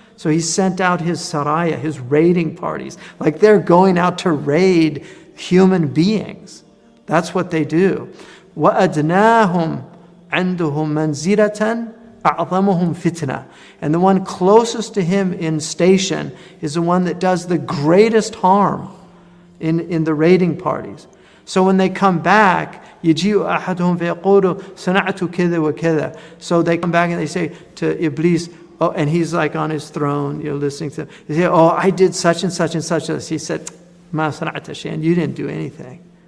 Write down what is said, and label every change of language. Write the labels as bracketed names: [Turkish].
[English] So he sent out his saraya, his raiding parties. Like they're going out to raid human beings. That's what they do. [Arabic] وَأَدْنَاهُمْ عِنْدُهُمْ مَنْزِلَةً أَعْظَمُهُمْ فِتْنَةً. [English] And the one closest to him in station is the one that does the greatest harm in the raiding parties. So when they come back, [Arabic] يَجِيءُ أَحَدُهُمْ فَيَقُولُ صَنَعْتُ كَذَا وَكَذَا. [English] So they come back and they say to Iblis, oh, and he's like on his throne, listening to them. They say, oh, I did such and such and such. He said, [Arabic] Ma sana'ta shay'an, [English] you didn't do anything.